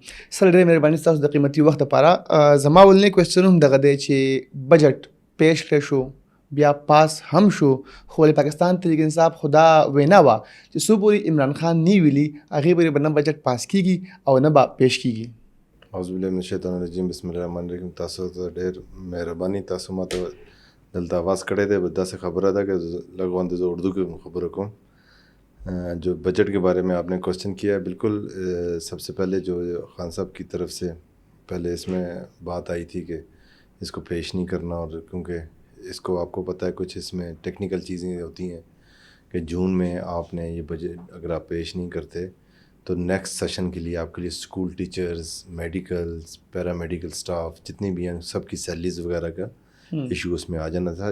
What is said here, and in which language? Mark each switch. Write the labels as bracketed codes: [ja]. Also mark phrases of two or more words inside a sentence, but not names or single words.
[ps] سره ډېره مهرباني ستاسو د قیمتي وخت لپاره. زما ولنی کوېسچن هم دغه دی چې بجټ پیش کړی شو، بیا پاس هم شو، خو ولې پاکستان تحریک انصاف خو دا وینا وه چې څو پورې عمران خان نه ویلي هغې پورې به نه بجټ پاس کېږي او نه به پیش کېږي. [ar] اعوذ باللہ من الشیطان الرجیم. بسم الله الرحمن الرحیم. [ps] تاسو ته ډېر مهرباني. تاسو ما ته دلته آواز کړی دی. داسې خبره ده کہ لږ غوندې زه اردو کې خبرې کوم. [ur] جو بجٹ کے بارے میں آپ نے کوشچن کیا ہے، بالکل سب سے پہلے جو خان صاحب کی طرف سے پہلے اس میں بات آئی تھی کہ اس کو پیش نہیں کرنا، اور کیونکہ اس کو آپ کو پتہ ہے کچھ اس میں ٹیکنیکل چیزیں ہوتی ہیں کہ جون میں آپ نے یہ بجٹ اگر آپ پیش نہیں کرتے تو نیکسٹ سیشن کے لیے آپ کے لیے اسکول ٹیچرز، میڈیکلز، پیرا میڈیکل سٹاف جتنے بھی ہیں سب کی سیلریز وغیرہ کا ایشو اس میں آ جانا تھا.